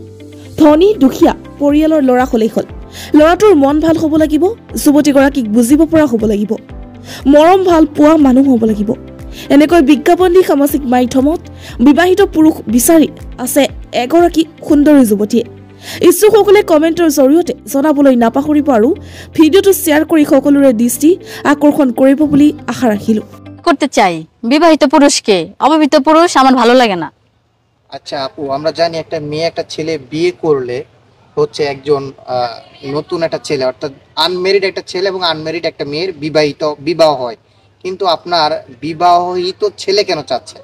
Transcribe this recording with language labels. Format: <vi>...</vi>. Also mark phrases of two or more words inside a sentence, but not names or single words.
<as>ধনী দুখীয়া পৰিয়ালৰ ল'ৰা হ'লেই হ'ল, ল'ৰাটোৰ মন ভাল হ'ব লাগিব, যুৱতীগৰাকীক বুজিব পৰা হ'ব লাগিব, মৰম ভাল পোৱা মানুহ হ'ব লাগিব। এনেকৈ বিজ্ঞাপন দি সামাজিক মাধ্যমত বিবাহিত পুৰুষ বিচাৰি আছে এগৰাকী সুন্দৰী যুৱতীয়ে। ইচ্ছুকসকলে কমেণ্টৰ জৰিয়তে জনাবলৈ নাপাহৰিব আৰু ভিডিঅ'টো শ্বেয়াৰ কৰি সকলোৰে দৃষ্টি আকৰ্ষণ কৰিব বুলি আশা ৰাখিলোঁ।</as> <bn>করতে চাই বিবাহিত পুরুষকে, অবিবাহিত পুরুষ আমার ভালো লাগে না। আচ্ছা আপু, আমরা জানি একটা মেয়ে একটা ছেলে বিয়ে করলে হচ্ছে একজন নতুন একটা ছেলে, অর্থাৎ আনমেরিড একটা ছেলে এবং আনমেরিড একটা মেয়ের বিবাহ হয়, কিন্তু আপনার বিবাহিত ছেলে কেন চাচ্ছেন?</bn>